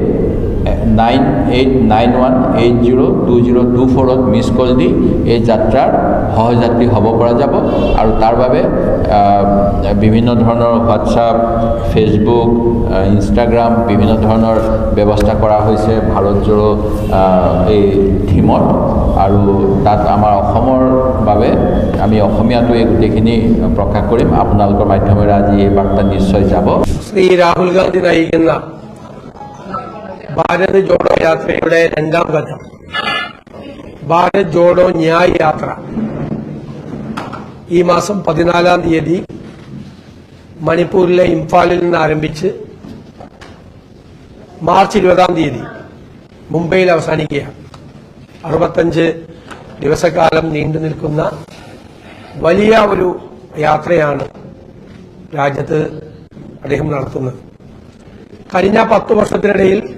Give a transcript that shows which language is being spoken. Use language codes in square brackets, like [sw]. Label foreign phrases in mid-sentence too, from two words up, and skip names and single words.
[as] 9891802024 মিস কল দি এই যাত্ৰাৰ সহযাত্ৰী হ'ব পৰা যাব আৰু তাৰ বাবে বিভিন্ন ধৰণৰ হোৱাটছআপ ফেসবুক ইনষ্টাগ্ৰাম বিভিন্ন ধৰণৰ ব্যৱস্থা কৰা হৈছে ভাৰত জোড়ো এই থিমত আৰু তাত আমাৰ অসমৰ বাবে আমি অসমীয়াটো এই গোটেইখিনি প্ৰকাশ কৰিম আপোনালোকৰ মাধ্যমেৰে আজি এই বাৰ্তা নিশ্চয় যাব [ml] ശ്രീ രാഹുൽ ഗാന്ധി നയിക്കുന്ന ഭാരത് ജോഡോ യാത്രയുടെ രണ്ടാം ഘട്ടം ഭാരത് ജോഡോ ന്യായ് യാത്ര ഈ മാസം 14-ാം തീയതി മണിപ്പൂരിലെ ഇംഫാലിൽ നിന്ന് ആരംഭിച്ച് മാർച്ച് 20-ാം തീയതി മുംബൈയിൽ അവസാനിക്കുകയാണ് 65 ദിവസക്കാലം നീണ്ടു നിൽക്കുന്ന വലിയ ഒരു യാത്രയാണ് രാജ്യത്ത് അദ്ദേഹം നടത്തുന്നത് കഴിഞ്ഞ 10 വർഷത്തിനിടയിൽ